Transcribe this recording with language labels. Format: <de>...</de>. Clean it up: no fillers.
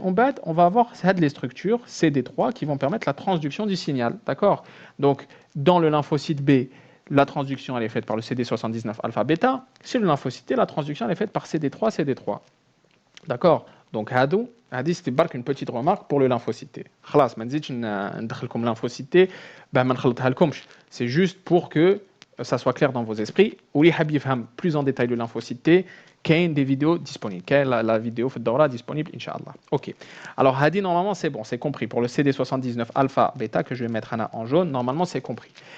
<fr>On va avoir les structures CD3 qui vont permettre la transduction du signal. D'accord. Donc, dans le lymphocyte B, la transduction elle est faite par le CD79 alpha bêta. Chez le lymphocyte T, la transduction elle est faite par CD3. D'accord. Donc, c'était une petite remarque pour le lymphocyte.</fr> <ar>خلاص ما نزيدش ندخلكم lymphocyte ما نخلطها لكمش.</ar> <fr>C'est juste pour que ça soit clair dans vos esprits.</fr> <ar>واللي حاب يفهم</ar> <fr>plus en détail le lymphocyte,</fr> <ar>كاين</ar> <fr>des vidéos disponibles.</fr> <ar>كاين</ar> <fr>la vidéo</fr> <ar>في الدورة</ar> <fr>disponible inchallah. OK. Alors</fr> <ar>hadi</ar> <fr>normalement c'est bon, c'est compris pour le CD79 alpha bêta que je vais mettre en jaune, normalement c'est compris.</fr>